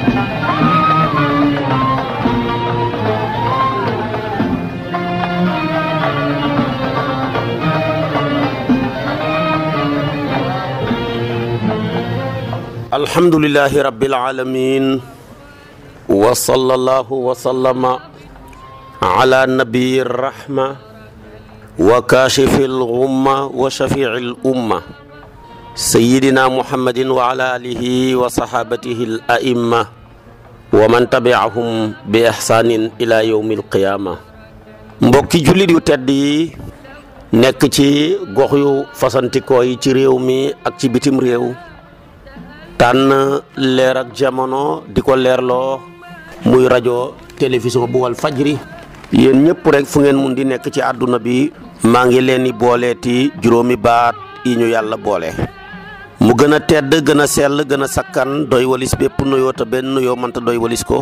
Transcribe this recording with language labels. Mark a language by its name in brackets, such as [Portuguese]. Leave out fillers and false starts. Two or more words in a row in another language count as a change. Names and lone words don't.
[Arabic] الحمد لله رب العالمين وصلى الله وسلم على نبي الرحمة وكاشف الغمة وشافع الأمة سيدنا محمد وعلى آله وصحابته الأئمة ومن تبعهم بإحسان إلى يوم القيامة. [Wolof] mbokki jullit yu tedd yi nekk ci gox yu fasantikoo yi ci réew mi ak ci bitim réew, tànn leer ak jamono di ko leerloo muy rajo télévision bu wal fajri. yéen ñëpp rek fu ngeen mun di nekk ci àdduna bi, maa ngi leen di booleeti juróomi baat yi ñu yàlla boole, mu gën a tedd, gën a sell, gën a sakkan, doy walis bépp nuyoo te benn nuyoo mënta doy walis ko.